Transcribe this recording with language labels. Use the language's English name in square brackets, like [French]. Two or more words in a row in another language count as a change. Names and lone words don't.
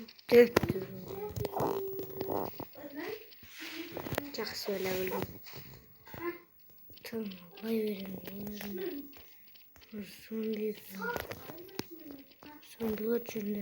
[Turkish] Döktüm. [Kazakh] Жақсы ойлап білдім. [Turkish] Tamam, olay verin. Zombiler жүрдер.